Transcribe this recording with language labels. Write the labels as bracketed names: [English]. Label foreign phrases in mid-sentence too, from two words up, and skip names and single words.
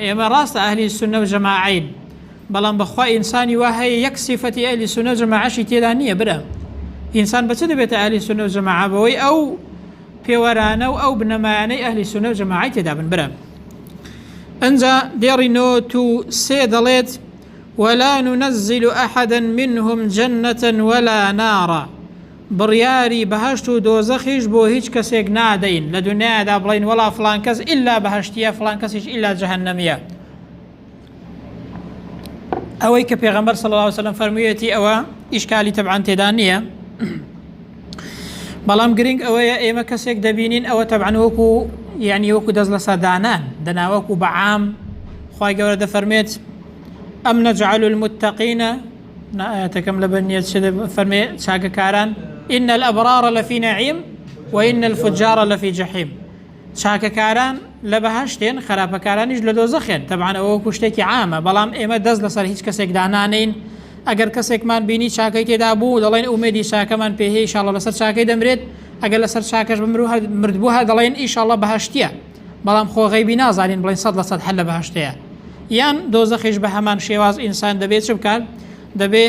[Central Kurdish] ئێمە ڕاستە ئەهلی سونە و جەماعەین، بەڵام بەخوا ئینسانی وا هەیە یەک سیفەتی ئەهلی سونە و جەماعەشی تێدا نییە. برام ئینسان بەچ دەبێتە ئەهلی سونە و جەماعە؟ بەوەی ئەو پێوەرانە و ئەو بنەمایانەی ئەهلی سونە و جەماعەی تێدا بن. برام ئەنجا دێڕینەوە تو سێ دەڵێت [Arabic] ولا ننزل أحدا منهم جنة ولا نارا، [Central Kurdish] بڕیاری بەهشت و دۆزەخیش بۆ هیچ کەسێک نادەین لە دنیادا بڵین وەڵا فڵان کەس ئیلا بەهشتیە فڵان کەسیش ئیلا جەهەنەمیە. ئەوەی کە پێغەمبەر [Arabic] صلی الله علیه وسلم [Central Kurdish] فەرموویەتی ئەوە ئیشکالی تەبعەن تێدا نییە، بەڵام گرنگ ئەوەیە ئێمە کەسێک دەبینین ئەوە تەبعەن وەکو یعنی وەکو دەست لە سەردانان دەناوەکو بەعام. خوای گەورە دەفەرمێت [Arabic] ئەم نەجعل المتقین [Central Kurdish] ئاەتەکەم لە بەرنیەت فەرمێ چاکەکاران [Arabic] إن الأبرار لفي نعيم وإن الفجار لفي جحيم. [Central Kurdish] چاکەکاران لە بەهشتێن خراپەکارانیش لە دۆزەخێن. طبعا ئەوە شتێکی عامە، بەڵام ئێمە دەست لەسەر هیچ کەسێک دانانین ئەگەر کەسێکمان بینی چاکەی تێدا بوو دەڵێن ئومێدی چاکەمان پێ هەیە ئینشاڵڵا لەسەر چاکەی دەمرێت ئەگەر لەسەر چاکەش مردبوو هە دەڵێن ئینشاڵڵا بەهەشتیە بەڵام خۆ غەیبی نازانین بڵێن 100% هەر لە بەهەشتەیە یان دۆزەخیش بە هەمان شێواز ئینسان دەبێت چ بکات دەبێت